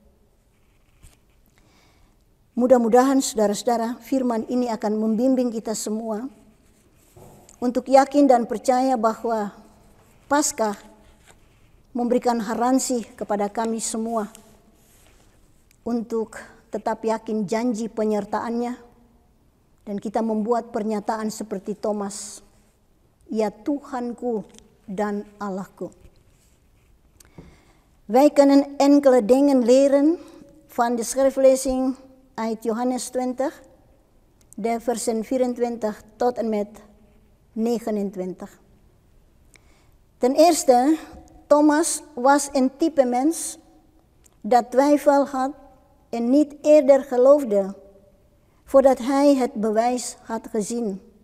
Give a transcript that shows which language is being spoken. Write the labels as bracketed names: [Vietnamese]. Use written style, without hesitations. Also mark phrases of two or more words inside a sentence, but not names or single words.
[Indonesian] Mudah-mudahan saudara-saudara, firman ini akan membimbing kita semua untuk yakin dan percaya bahwa Paskah memberikan garansi kepada kami semua untuk tetap yakin janji penyertaannya, dan kita membuat pernyataan seperti Thomas, ya Tuhanku dan Allahku. [Dutch] Wij kunnen enkele dingen leren van de schriftlezing uit Johannes 20, de versen 24 tot en met 29. Ten eerste, Thomas was een type mens dat twijfel had en niet eerder geloofde voordat hij het bewijs had gezien.